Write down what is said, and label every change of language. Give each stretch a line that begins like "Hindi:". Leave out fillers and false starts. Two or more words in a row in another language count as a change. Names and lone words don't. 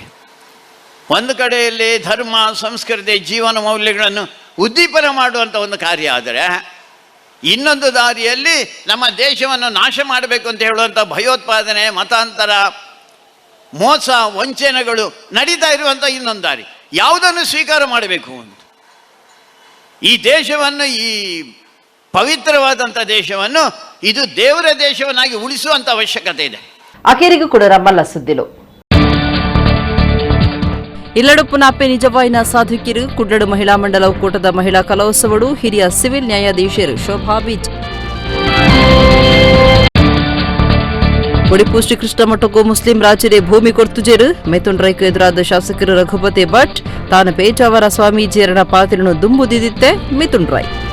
Kannada: ಒಂದು ಕಡೆಯಲ್ಲಿ ಧರ್ಮ ಸಂಸ್ಕೃತಿ ಜೀವನ ಮೌಲ್ಯಗಳನ್ನು ಉದ್ದೀಪನ ಮಾಡುವಂಥ ಒಂದು ಕಾರ್ಯ ಆದರೆ, ಇನ್ನೊಂದು ದಾರಿಯಲ್ಲಿ ನಮ್ಮ ದೇಶವನ್ನು ನಾಶ ಮಾಡಬೇಕು ಅಂತ ಹೇಳುವಂಥ ಭಯೋತ್ಪಾದನೆ, ಮತಾಂತರ, ಮೋಸ ವಂಚನೆಗಳು ನಡೀತಾ ಇರುವಂಥ ಇನ್ನೊಂದು ದಾರಿ. ಯಾವುದನ್ನು ಸ್ವೀಕಾರ ಮಾಡಬೇಕು ಅಂತ ಈ ದೇಶವನ್ನು, ಈ ಪವಿತ್ರವಾದಂಥ ದೇಶವನ್ನು, ಇದು ದೇವರ ದೇಶವನ್ನಾಗಿ ಉಳಿಸುವಂಥ ಅವಶ್ಯಕತೆ ಇದೆ.
Tulu: ಅಖೇರಿಗೂ ಕೂಡ ರಮ್ಮಲ್ಲ ಸುದ್ದಿಲು ಇಲ್ಲಡು ಪುನಾಪೆ ನಿಜವಾಯಿನ ಸಾಧಕಿರು ಕುಡ್ಲಡು ಮಹಿಳಾ ಮಂಡಲ ಒಕ್ಕೂಟದ ಮಹಿಳಾ ಕಲೋತ್ಸವಡು ಹಿರಿಯ ಸಿವಿಲ್ ನ್ಯಾಯಾಧೀಶರು ಶೋಭಾ ಬೀಜ್ ಒಡಿಪು ಶ್ರೀಕೃಷ್ಣ ಮಠಕ್ಕೂ ಮುಸ್ಲಿಂ ರಾಜರೇ ಭೂಮಿ ಕೊರ್ತುಜೇರು ಮಿಥುನ್ ರೈಕು ಎದುರಾದ ಶಾಸಕರು ರಘುಪತಿ ಭಟ್ ತಾನು ಪೇಜಾವರ ಸ್ವಾಮೀಜಿಯರನ ಪಾತ್ರನು ದುಂಬುದಿದ್ದೆ ಮಿಥುನ್ ರೈ.